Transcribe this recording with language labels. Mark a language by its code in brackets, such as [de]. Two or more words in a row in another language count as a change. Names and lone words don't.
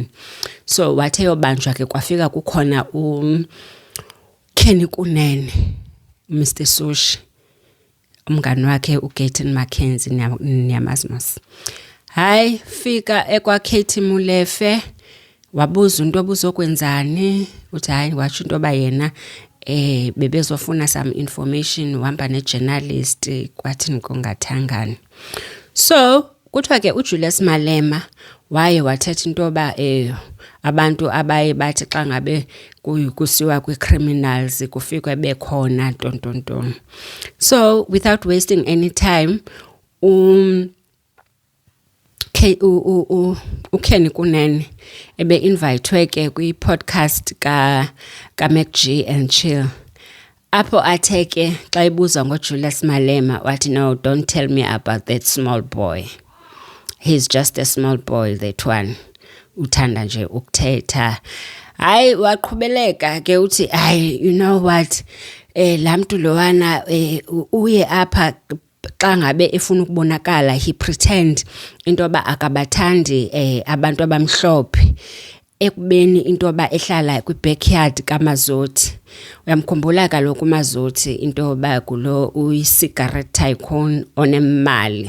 [xh] So wathe yobanjwa ke kwafika kukhona Kenny Kunene, Mr Sushi, umngani wakhe uGayton Mackenzie, niyamazi mos. Hayi fika ekwa Katie Molefe wabuza into obuzokwenzani, uthi hayi watsho into ba yena bebezofuna [en] some information, [xh] uhamba ne-journalist, kwathi ngongathangani. So kuthiwa ke uJulius Malema waye wathetha into ba abantu abaye bathi xa ngabe kusiwa kwi-criminals kufikwe bekhona tontonton. [en] So without wasting any time [xh] uKenny Kunene ebe-invitwe ke kwi-podcast ka MacG and Chill. Apho atheke xa ibuza ngoJulius Malema wathi, [en] no, don't tell me about that small boy. He's just a small boy, that one. [xh] Uthanda nje ukuthetha. Hayi waqhubeleka ke uthi, hayi [en] you know what, [xh] lamntu lowana uye apha xa ngabe efuna ukubonakala, [en] he pretend [xh] into ba akabathandi abantu abamhlophe, ekubeni into ba ehlala kwi-backyard kaMazothi. Uyamkhumbula kaloku uMazothi into ba kulo uyi-cigarette tycoon onemali.